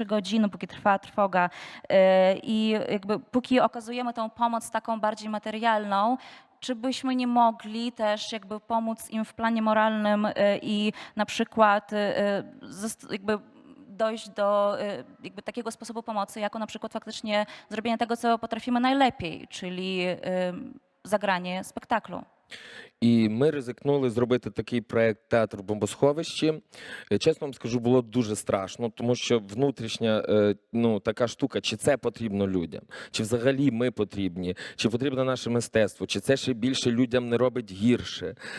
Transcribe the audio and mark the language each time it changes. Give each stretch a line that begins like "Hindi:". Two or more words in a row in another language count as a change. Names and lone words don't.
Polish: godziny, póki trwa trwoga i jakby póki okazujemy tą pomoc taką bardziej materialną, czy byśmy nie mogli też jakby pomóc im w planie moralnym i na przykład jakby dojść do jakby takiego sposobu pomocy, jako na przykład faktycznie zrobienie tego, co potrafimy najlepiej, czyli zagranie spektaklu.
Ukrainian: І ми ризикнули зробити такий проєкт «Театр в бомбосховищі». Чесно вам скажу, було дуже страшно, тому що внутрішня така штука, чи це потрібно людям, чи взагалі ми потрібні, чи потрібно наше мистецтво, чи це ще більше людям не робить гірше.